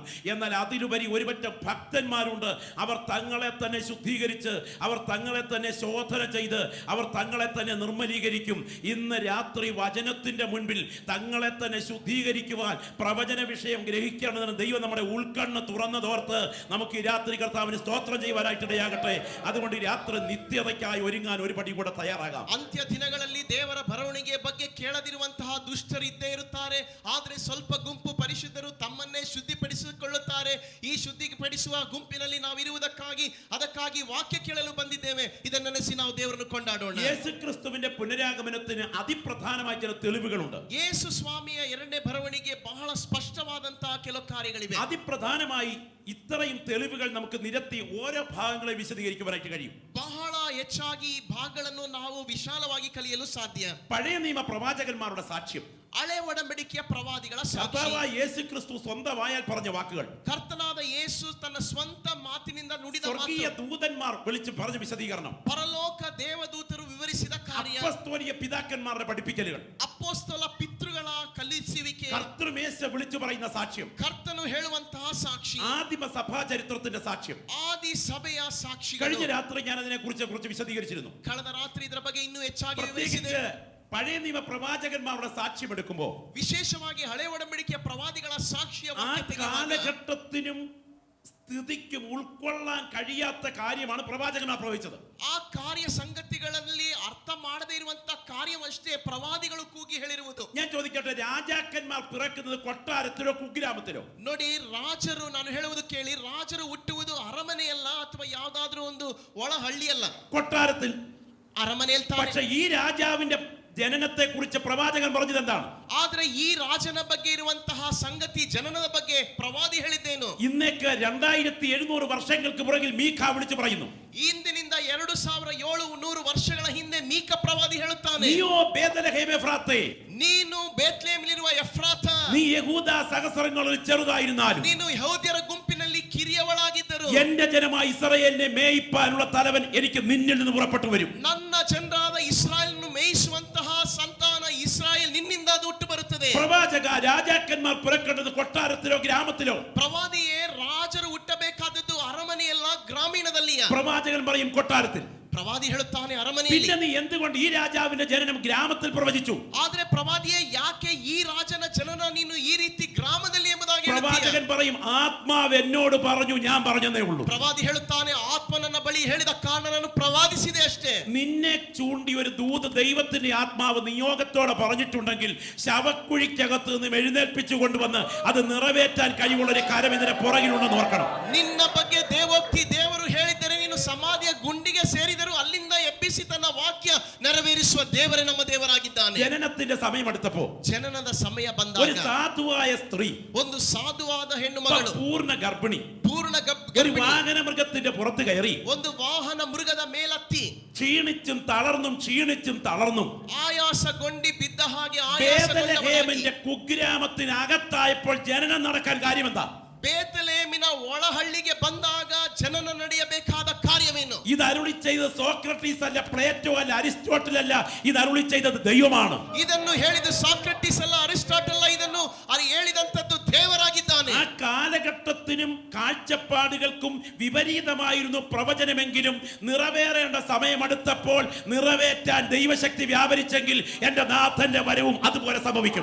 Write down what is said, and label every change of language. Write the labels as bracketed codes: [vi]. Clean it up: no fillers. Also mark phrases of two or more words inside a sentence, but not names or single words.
[ml] എന്നാൽ അതിലുപരി ഒരുപറ്റം ഭക്തന്മാരുണ്ട്. അവർ തങ്ങളെ തന്നെ ശുദ്ധീകരിച്ച്, അവർ തങ്ങളെ തന്നെ ശോധന ചെയ്ത്, അവർ തങ്ങളെ തന്നെ നിർമ്മലീകരിക്കും. ഇന്ന് രാത്രി വചനത്തിന്റെ മുൻപിൽ തങ്ങളെ തന്നെ ശുദ്ധീകരിക്കുവാൻ, പ്രവചന വിഷയം ഗ്രഹിക്കണമെന്ന് ദൈവം നമ്മുടെ ഉൾക്കണ്ണ് തുറന്നതോർത്ത് നമുക്ക് ഈ രാത്രി കർത്താവിന് സ്തോത്രം ചെയ്യുവാനായിട്ടിടയാകട്ടെ. അതുകൊണ്ട് ഈ രാത്രി നിത്യതയ്ക്കായി ഒരുങ്ങാൻ ഒരു പടി കൂടെ തയ്യാറാകാം. [kn] ಅಂತ್ಯ ದಿನಗಳಲ್ಲಿ ದೇವರ ಬರವಣಿಗೆ ಬಗ್ಗೆ ಕೇಳದಿರುವಂತಹ ದುಷ್ಟರು ಇದ್ದೇ ಇರುತ್ತಾರೆ. ಆದರೆ ಸ್ವಲ್ಪ ಗುಂಪು ಪರಿಶುದ್ಧರು ತಮ್ಮನ್ನೇ ಶುದ್ಧಿಪಡಿಸಿಕೊಳ್ಳುತ್ತಾರೆ. ಈ ಶುದ್ಧಿಪಡಿಸುವ ಗುಂಪಿನಲ್ಲಿ ನಾವು ಇರುವುದಕ್ಕಾಗಿ, ಅದಕ್ಕಾಗಿ ವಾಕ್ಯ ಕೇಳಲು ಬಂದಿದ್ದೇವೆ. ಇದನ್ನು ನೆನೆಸಿ ನಾವು ದೇವರನ್ನು ಕೊಂಡಾಡೋಣ. [ml] യേശു ക്രിസ്തുവിന്റെ പുനരാഗമനത്തിന് അതിപ്രധാനമായ ചില തെളിവുകളുണ്ട്. [kn] ಯೇಸು ಸ್ವಾಮಿಯ ಎರಡನೇ ಬರವಣಿಗೆ ಬಹಳ ಸ್ಪಷ್ಟವಾದಂತಹ ಕೆಲವು ಕಾರ್ಯಗಳಿವೆ. [ml] അതിപ്രധാനമായി ഇത്രയും തെളിവുകൾ നമുക്ക് നിരത്തി ഓരോ ഭാഗങ്ങളെ വിശദീകരിക്കുവാനായിട്ട് കഴിയും. [kn] ಬಹಳ ಹೆಚ್ಚಾಗಿ ಈ ಭಾಗಗಳನ್ನು ನಾವು ವಿಶಾಲವಾಗಿ ಕಲಿಯಲು ಸಾಧ್ಯ. [ml] പഴയ നിയമ പ്രവാചകന്മാരുടെ സാക്ഷ്യം, [kn] ಹಳೆ ಒಡಂಬಡಿಕೆಯ ಪ್ರವಾದಿಗಳ ಸಾಕ್ಷಿ, [ml] കർത്താവായ യേശു ക്രിസ്തു സ്വന്തം വായാൽ പറഞ്ഞ വാക്കുകൾ, [kn] ಕರ್ತನಾದ ಯೇಸು ತನ್ನ ಸ್ವಂತ ಮಾತಿನಿಂದ ನುಡಿದ [ml] സ്വർഗീയ [kn] ಮಾತು, [ml] ദൂതന്മാർ വിളിച്ച് പറഞ്ഞ വിശദീകരണം, [kn] ಪರಲೋಕ ದೇವದೂತರು ವಿವರಿಸಿದ ಕಾರ್ಯ, [ml] അപ്പസ്തോലിക പിതാക്കന്മാരുടെ പഠിപ്പിക്കലുകൾ, [kn] ಅಪೊಸ್ತಲ ಪಿತೃಗಳ ಕಲಿಸುವಿಕೆ, [ml] കർത്തൃമേശ വിളിച്ചു പറയുന്ന സാക്ഷ്യം, [kn] ಕರ್ತನು ಹೇಳುವಂತಹ ಸಾಕ್ಷಿ, [ml] ആദിമ സഭാ ചരിത്രത്തിന്റെ സാക്ഷ്യം. [kn] ಆದಿ ಸಭೆಯ ಸಾಕ್ಷಿಗಳು. [ml] കഴിഞ്ഞ രാത്രി ഞാൻ അതിനെ കുറിച്ച് കുറച്ച് വിശദീകരിച്ചിരുന്നു. [kn] ಕಳೆದ ರಾತ್ರಿ ಇದರ ಬಗ್ಗೆ ಇನ್ನೂ ಹೆಚ್ಚಾಗಿ [ml] പ്രത്യേകിച്ച് [kn] ವಿವರಿಸಿದೆ. [ml] പഴയ നിയമ പ്രവാചകന്മാരുടെ സാക്ഷ്യം എടുക്കുമ്പോൾ [kn] ವಿಶೇಷವಾಗಿ ಹಳೆ ಒಡಂಬಡಿಕೆಯ ಪ್ರವಾದಿಗಳ ಸಾಕ್ಷಿಯ [ml] ആ കാലഘട്ടത്തിനും സ്ഥിതിക്കും ഉൾക്കൊള്ളാൻ കഴിയാത്ത കാര്യമാണ് പ്രവാചകന്മാർ പ്രവചിച്ചത്. [kn] ಆ ಕಾರ್ಯ ಸಂಗತಿಗಳಲ್ಲಿ ಅರ್ಥ ಮಾಡದೇ ಇರುವಂತ ಕಾರ್ಯವಷ್ಟೇ ಪ್ರವಾದಿಗಳು ಕೂಗಿ ಹೇಳಿರುವುದು. [ml] ഞാൻ ചോദിക്കട്ടെ, രാജാക്കന്മാർ പിറക്കുന്നത് കൊട്ടാരത്തിലോ കുഗ്രാമത്തിലോ? [kn] ನೋಡಿ, ರಾಜರು, ನಾನು ಹೇಳುವುದು ಕೇಳಿ, ರಾಜರು ಹುಟ್ಟುವುದು ಅರಮನೆಯಲ್ಲ ಅಥವಾ ಯಾವುದಾದ್ರೂ ಒಂದು ಒಳ ಹಳ್ಳಿಯಲ್ಲ, [ml] കൊട്ടാരത്തിൽ. [kn] ಅರಮನೆಯಲ್ಲಿ. [ml] പക്ഷെ ഈ രാജാവിന്റെ ജനനത്തെ കുറിച്ച് പ്രവാചകൻ പറഞ്ഞത് എന്താണ്? [kn] ಆದ್ರೆ ಈ ರಾಜನ ಬಗ್ಗೆ ಇರುವಂತಹ ಸಂಗತಿ, ಜನನದ ಬಗ್ಗೆ ಪ್ರವಾದಿ ಹೇಳಿದ್ದೇನು? [ml] ഇന്നേക്ക് 2700 വർഷങ്ങൾക്ക് പുറകിൽ മീഖ വിളിച്ചു പറയുന്നു. [kn] ಇಂದಿನಿಂದ 2700 ವರ್ಷಗಳ ಹಿಂದೆ ಮೀಕ ಪ್ರವಾದಿ ಹೇಳುತ್ತಾನೆ, [ml] നീയോ ബേത്ലഹേം എഫ്രാത്തേ, [kn] ನೀನು ಬೇತ್ಲೆಹೇಮಿಲಿರುವ ಎಫ್ರಾತ, [ml] നീ യഹൂദ സഹസ്രങ്ങളിൽ ചെറുതായിരുന്നാലും [kn] ನೀನು ಯಹೂದ್ಯರ ಗುಂಪಿನಲ್ಲಿ ಕಿರಿಯವಳಾಗಿದ್ದರು, [ml] എന്റെ ജനമായ ഇസ്രായേലിനെ മേയിപ്പാനുള്ള തലവൻ എനിക്ക് നിന്നിൽ നിന്ന് പുറപ്പെട്ടു വരും. [kn] ನನ್ನ ಜನರಾದ ಇಸ್ರಾಯೇಲನ್ನು ಮೇಯಿಸುವಂತಹ ಸಂತಾನ ಇಸ್ರಾಯೇಲ್ ನಿನ್ನಿಂದ ಅದು ಹುಟ್ಟು ಬರುತ್ತದೆ. [ml] പ്രവാചക, രാജാക്കന്മാർ പിറക്കേണ്ടത് കൊട്ടാരത്തിലോ ഗ്രാമത്തിലോ? [kn] ಪ್ರವಾದಿಯೇ, ರಾಜರು ಹುಟ್ಟಬೇಕಾದದ್ದು ಅರಮನೆಯಲ್ಲ, ಗ್ರಾಮೀಣದಲ್ಲಿಯ. [ml] പ്രവാചകൻ പറയും കൊട്ടാരത്തിൽ. [kn] ಪ್ರವಾದಿ ಹೇಳುತ್ತಾನೆ ಅರಮನೆಯಲ್ಲಿ. [ml] പിന്നെ നീ എന്തുകൊണ്ട് ഈ രാജാവിന്റെ ജനനം ഗ്രാമത്തിൽ പ്രവചിച്ചു? [kn] ಆದ್ರೆ ಪ್ರವಾದಿಯೇ, ಯಾಕೆ ಈ ರಾಜನ ಜನನ ನೀನು ಈ ರೀತಿ ಗ್ರಾಮದಲ್ಲಿ ಎಂಬುದಾಗಿ [ml] പ്രവാചകൻ പറയും, ആത്മാവ് എന്നോട് പറഞ്ഞു, ഞാൻ പറഞ്ഞതേ ഉള്ളൂ. [kn] ಪ್ರವಾದಿ ಹೇಳುತ್ತಾನೆ, ಆತ್ಮ ನನ್ನ ಬಳಿ ಹೇಳಿದ ಕಾರಣ ನಾನು ಪ್ರವಾದಿಸಿದೆ ಅಷ್ಟೇ. [ml] നിന്നെ ചൂണ്ടി ഒരു ദൂത് ദൈവത്തിന്റെ ആത്മാവ് നിയോഗത്തോടെ പറഞ്ഞിട്ടുണ്ടെങ്കിൽ ശവക്കുഴിക്കകത്ത് നിന്നും എഴുന്നേൽപ്പിച്ചു കൊണ്ടുവന്ന് അത് നിറവേറ്റാൻ കഴിവുള്ള ഒരു കരം ഇതിന്റെ പുറകിലുണ്ടെന്ന് ഓർക്കണം. [kn] ನಿನ್ನ ಬಗ್ಗೆ ದೇವೋಕ್ತಿ ದೇವರು ಹೇಳಿದ್ದರೆ ನೀನು ಸಮಾಧಿಯ ಗುಂಡಿಗೆ ಸೇರಿದರು ಅಲ್ಲಿಂದ ಎಬ್ಬಿಸಿ ತನ್ನ ವಾಕ್ಯ ನೆರವೇರಿಸುವ ದೇವರೇ ನಮ್ಮ ದೇವರಾಗಿದ್ದಾನೆ. [ml] ജനനത്തിന്റെ സമയം അടുത്തപ്പോ [kn] ಜನನದ ಸಮಯ [ml] ഒരു [kn] ಬಂದಾಗ [ml] സാധുവായ സ്ത്രീ, [kn] ಒಂದು ಸಾಧುವಾದ ಹೆಣ್ಣು ಮಗಳು, [ml] പൂർണ്ണ ഗർഭിണി, [kn] ಪೂರ್ಣ ಪೂರ್ಣ [ml] ഒരു വാഹന മൃഗത്തിന്റെ പുറത്ത് കയറി [kn] ಒಂದು ವಾಹನ ಮೃಗದ ಮೇಲತ್ತಿ [ml] ക്ഷീണിച്ചും തളർന്നും [kn] ಆಯಾಸಗೊಂಡಿ ಬಿದ್ದ ಹಾಗೆ [ml] ബേത്ലഹേമിന്റെ കുഗ്രാമത്തിനകത്തായപ്പോൾ ജനനം നടക്കാൻ കാര്യമെന്താ? [kn] ಬೇತಲೇಮಿನ ಒಳಹಳ್ಳಿಗೆ ಬಂದಾಗ ಜನನ ನಡೆಯಬೇಕಾದ ಕಾರ್ಯವೇನು? [ml] ഇത് അരുളി ചെയ്തത് സോക്രട്ടീസ് അല്ല, പ്ലേറ്റോ അല്ല, അരിസ്റ്റോട്ടിൽ അല്ല. ഇത് അരുളി ചെയ്തത് ദൈവമാണ്. [kn] ಇದನ್ನು ಹೇಳಿದ ಸಾಕ್ರಟೀಸ್ ಅಲ್ಲ, ಅರಿಸ್ಟಾಟಲ್ ಅಲ್ಲ, ಇದನ್ನು ಹೇಳಿದಂತದ್ದು ದೇವರಾಗಿದ್ದಾನೆ. [ml] ആ കാലഘട്ടത്തിനും കാഴ്ചപ്പാടുകൾക്കും വിപരീതമായിരുന്നു പ്രവചനമെങ്കിലും നിറവേറേണ്ട സമയമെടുത്തപ്പോൾ നിറവേറ്റാൻ ദൈവശക്തി വ്യാപരിച്ചെങ്കിൽ എന്റെ നാഥന്റെ വരവും അതുപോലെ സംഭവിക്കും.